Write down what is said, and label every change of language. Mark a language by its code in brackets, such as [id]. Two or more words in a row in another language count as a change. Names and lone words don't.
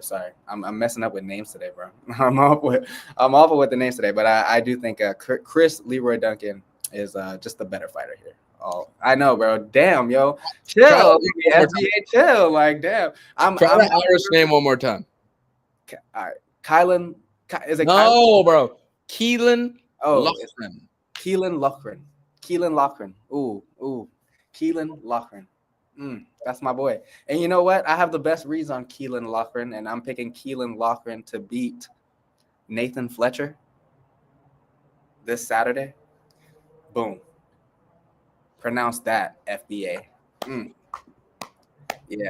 [en] Sorry, I'm messing up with names today, bro. I'm awful with the names today, but I do think Chris Leroy Duncan is just the better fighter here. Oh, I know, bro. Damn, yo, chill, SBA, chill. Like, damn. Try the Irish name one more time. All right, Kylan. Is it? No, Kylan? bro. Keelan. Oh, Loughran. Keelan Loughran. Keelan Loughran. Ooh. Keelan Loughran. That's my boy. And you know what? I have the best reads on Keelan Loughran, and I'm picking Keelan Loughran to beat Nathan Fletcher this Saturday. Boom. Pronounce that, FBA. Yeah.